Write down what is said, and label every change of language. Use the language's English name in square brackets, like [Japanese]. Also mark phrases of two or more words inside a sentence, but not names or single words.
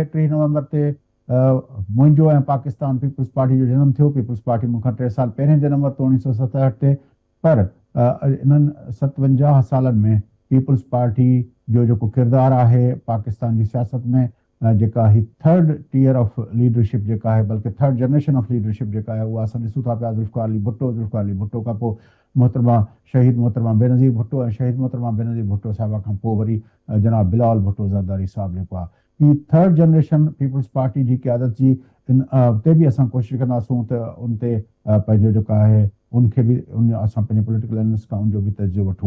[Sindhi] 3 नवंबर ते मुंहिंजो ऐं पाकिस्तान पीपल्स पार्टी जो जनमु थियो। पीपल्स पार्टी मूंखां 3 साल पहिरें जनमु वरितो 1967 ते। पर इन्हनि 57 सालनि में पीपल्स पार्टी जो जेको किरदारु आहे पाकिस्तान जी सियासत में जेका ही 3rd [English] tier of leadership [Sindhi] जेका आहे, बल्कि 3rd [English] generation of leadership [Sindhi] जेका आहे उहा असां ॾिसूं था पिया। ज़ुल्फ़िकार अली भुट्टो खां पोइ मोहतरमा शहीद मोहतरमा बेनज़ीर भुट्टो ऐं शहीद मोहतरमा बेनज़ीर भुट्टो साहिबा खां पोइ वरी जनाब बिलावल भुट्टो ज़रदारी साहिबु जेको आहे ही 3rd जनरेशन पीपल्स पार्टी जी क़यादत जी ते बि असां कोशिशि कंदासूं त उन ते पंहिंजो जेको आहे उनखे बि असां पंहिंजे [English] political analyst [Sindhi] खां उनजो बि तजियो वठूं।